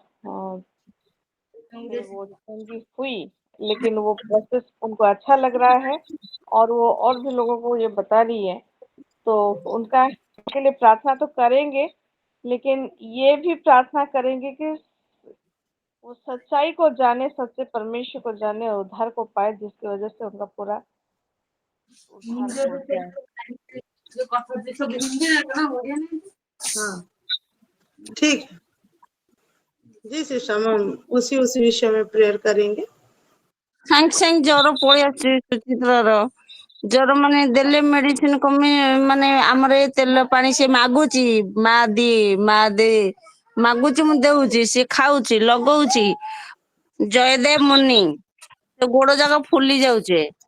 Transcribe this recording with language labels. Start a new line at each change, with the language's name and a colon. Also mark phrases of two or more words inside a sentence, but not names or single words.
Hindi: फिर वो उनकी हुई, लेकिन वो प्रोसेस उनको अच्छा लग रहा है और वो और भी लोगों को ये बता रही है, तो उनका के लिए प्रार्थना तो करेंगे, लेकिन ये भी प्रार्थना करेंगे कि वो सच्चाई को जाने, सच्चे परमेश्वर को जाने और उद्धार को पाए, जिसकी वजह से उनका पूरा उद्धार हो जाए। हाँ ठीक है जी सिस्टर हम उसी उसी विषय में प्रेयर करेंगे।
Odia: ସାଙ୍ଗେ ସାଙ୍ଗେ ଜର ପଳେଇ ଆସୁଛି ସୁଚିତ୍ରାର ଜର ମାନେ ଦେଲେ ମେଡିସିନ କମି ମାନେ ଆମର ଏ ତେଲ ପାଣି ସେ ମାଗୁଛି ମା ଦେ ମାଗୁଛି ମୁଁ ଦଉଛି ସେ ଖାଉଛି ଲଗଉଛି ଜୟଦେବ ମୁନି ସେ ଗୋଡ ଯାକ ଫୁଲି ଯାଉଛି।